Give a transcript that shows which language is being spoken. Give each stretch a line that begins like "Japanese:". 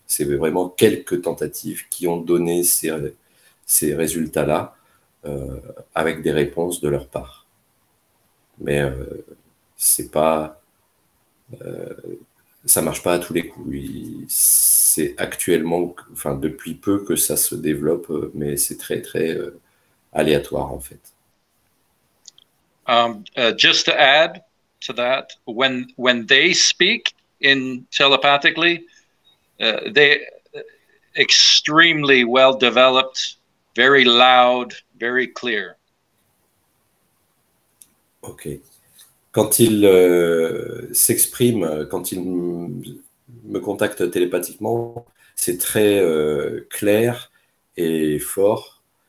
French: C'est vraiment quelques tentatives qui ont donné ces résultats-là avec des réponses de leur part. Mais c'est pas, ça marche pas à tous les coups. C'est actuellement, enfin depuis peu que ça se développe, mais c'est très aléatoire en fait.
English: Just to add to that, when they speak telepathically, they extremely well developed, very loud, very clear. Ok.
French: Quand il s'exprime, quand il me contacte télépathiquement, c'est très clair et fort.